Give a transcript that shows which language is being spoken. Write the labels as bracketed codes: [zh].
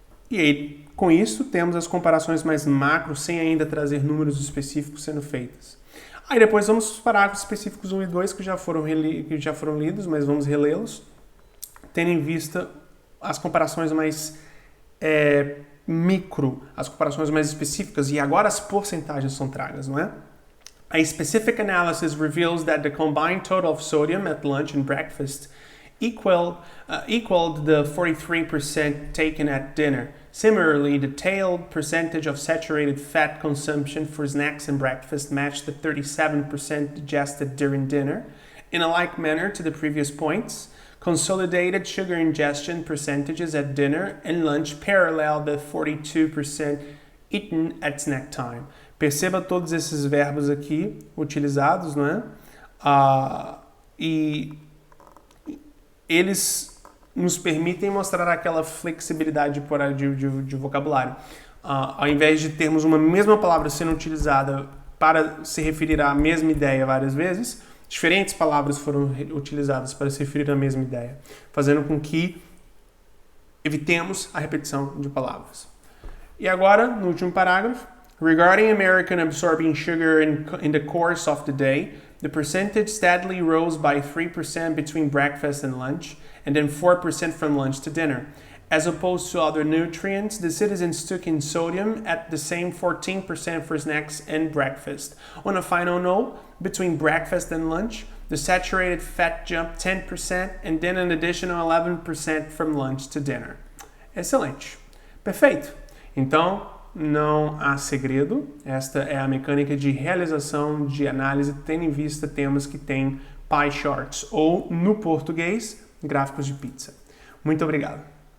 [pt] E aí, com isso, temos as comparações mais macro, sem ainda trazer números específicos sendo feitas. Aí depois vamos para os parágrafos específicos 1 e 2, que já foram lidos, mas vamos relê-los, tendo em vista as comparações mais micro, as comparações mais específicas, e agora as porcentagens são tragas, não é? [en] A specific analysis reveals that the combined total of sodium at lunch and breakfast equaled the 43% taken at dinner. Similarly, the tailed percentage of saturated fat consumption for snacks and breakfast matched the 37% digested during dinner. In a like manner to the previous points, consolidated sugar ingestion percentages at dinner and lunch parallel the 42% eaten at snack time. [pt] Perceba todos esses verbos aqui utilizados, não é? E eles nos permitem mostrar aquela flexibilidade de vocabulário. Ao invés de termos uma mesma palavra sendo utilizada para se referir à mesma ideia várias vezes, diferentes palavras foram utilizadas para se referir à mesma ideia, fazendo com que evitemos a repetição de palavras. E agora, no último parágrafo, [en] regarding American absorbing sugar in the course of the day, the percentage steadily rose by 3% between breakfast and lunch, and then 4% from lunch to dinner. As opposed to other nutrients, the citizens took in sodium at the same 14% for snacks and breakfast. On a final note, between breakfast and lunch, the saturated fat jumped 10% and then an additional 11% from lunch to dinner. [pt] Excelente. Perfeito. Então, não há segredo. Esta é a mecânica de realização de análise, tendo em vista temas que têm pie charts, ou, no português, gráficos de pizza. Muito obrigado.